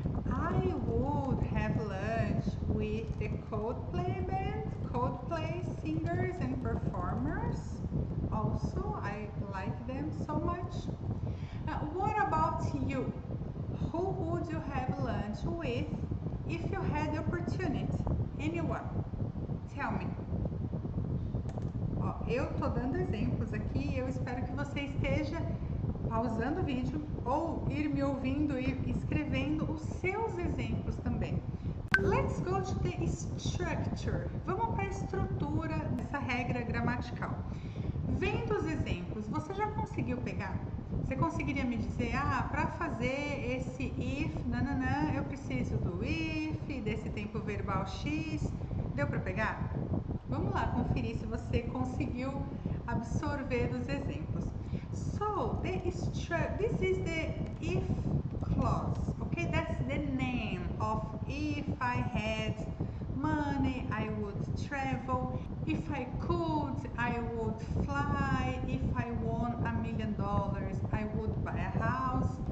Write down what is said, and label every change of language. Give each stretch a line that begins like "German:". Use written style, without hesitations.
English: I would have lunch with the Coldplay band, Coldplay singers and performers. Also, I like them so much. What about you? Who would you have lunch with if you had the opportunity? Anyone? Tell me.
Portuguese: Ó, eu tô dando exemplos aqui, eu espero que você esteja pausando o vídeo ou ir me ouvindo e escrevendo os seus exemplos também.
English: Let's go to the structure.
Portuguese: Vamos para a estrutura dessa regra gramatical. Vendo os exemplos, você já conseguiu pegar? Você conseguiria me dizer, para fazer esse if, nananã, eu preciso do if, desse tempo verbal X, deu para pegar? Vamos lá conferir se você conseguiu absorver os exemplos.
English: So, this is the if clause, okay? That's the name of if I had money, I would travel. If I could, I would fly. If I won $1 million, I would buy a house.